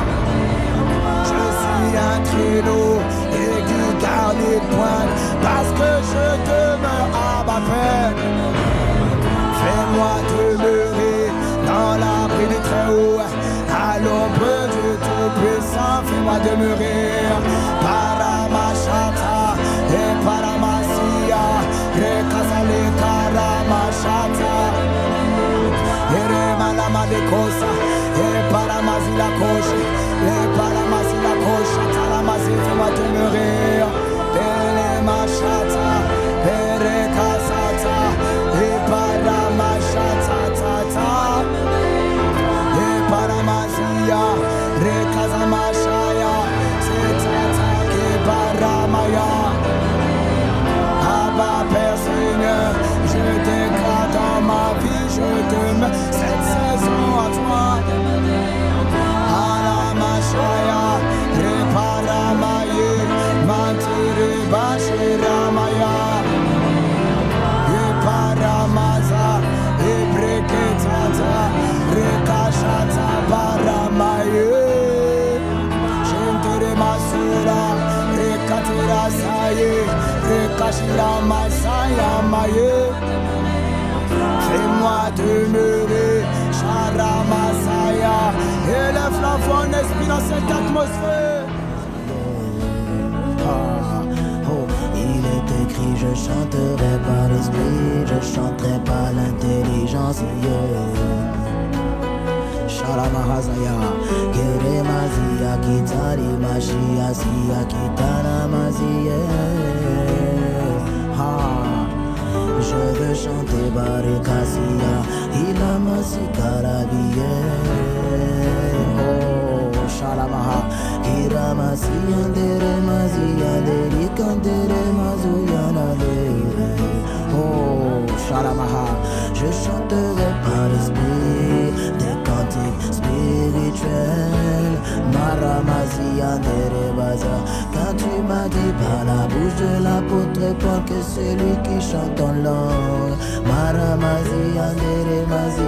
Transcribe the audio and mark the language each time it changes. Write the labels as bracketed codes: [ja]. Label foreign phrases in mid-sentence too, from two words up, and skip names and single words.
[fr] Je suis un traîneau aigu garni de pointe, parce que je demeure à ma Père. Fais-moi demeurer dans l'abri du Très-Haut, à l'ombre du Tout-Puissant, fais-moi demeurer. Paramachata et Paramasia, Rekazale Karamachata, Eremalama de Kosa, et Paramazila Koshi, et Paramazila Koshi, Talamasi, fais-moi demeurer. Pelemachata, Perekasata, et Paramachata, et Paramazia, Rekazamashaya, Setata, et Paramaya. Abba Père Seigneur, je déclare dans ma vie, je demeure cette saison à toi. Alamashaya, Reparamaye, Mantire Bashiramaya, Eparamaza, Ebreketata, Rekashata Paramaye, Shentere Masura, Rekatira Saye, Rekashira Masaya Maye. Fais-moi demeurer, Sharamasaya, élève la voix en esprit dans cette atmosphère. Il est écrit, je chanterai par l'esprit, je chanterai par l'intelligence. Sharamahazaya, Keremazia, Kitari Mashia, Sia, Kitana Mazia. Je veux chanter Barikasia, Ilamasi Karabie. Oh, Shalamaha, Kiramasi, Andere Mazia, Derikandere Mazuyanale. Oh, Shalamaha, je chanterai par l'esprit des cantiques spirituels. Maramazia, Andere Baza. Quand tu m'as dit par la bouche de l'apôtre Paul que c'est lui qui chante en langue. Maramazi, Anderemazi.